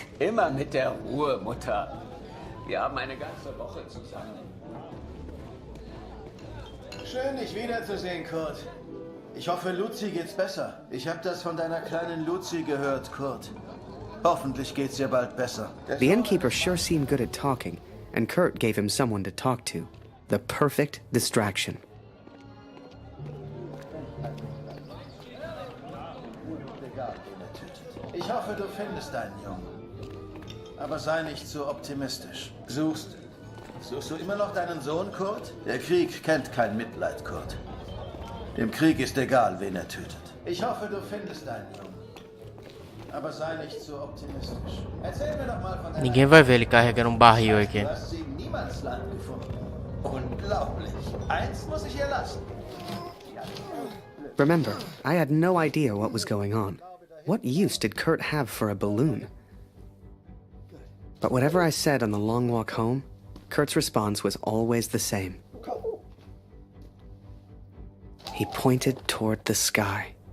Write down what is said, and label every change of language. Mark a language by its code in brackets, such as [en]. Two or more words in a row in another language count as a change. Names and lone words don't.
[de] Immer mit der Ruhe, Mutter. Wir haben eine ganze Woche zusammen. Schön, dich wiederzusehen, Kurt. Ich hoffe, Lucy geht's besser. Ich habe das von deiner kleinen Lucy gehört, Kurt. Hoffentlich geht's dir bald besser. The innkeeper sure seemed good at talking, and Kurt gave him someone to talk to. The perfect distraction. Ich hoffe, du findest deinen Jungen. Aber sei nicht so optimistisch. Suchst du immer noch deinen Sohn, Kurt? Der Krieg kennt kein Mitleid, Kurt. Dem Krieg ist egal, wen er tötet. Ich hoffe, du findest deinen Jungen. Aber sei nicht so optimistisch. Erzähl mir doch mal von deiner... [pt] Ninguém vai ver ele carregando barril aqui. [de] Du hast sie im Niemandsland gefunden. Unglaublich. Eins muss ich ihr lassen. [en] Remember, I had no idea what was going on. What use did Kurt have for a balloon? But whatever I said on the long walk home, Kurt's response was always the same. He pointed toward the sky.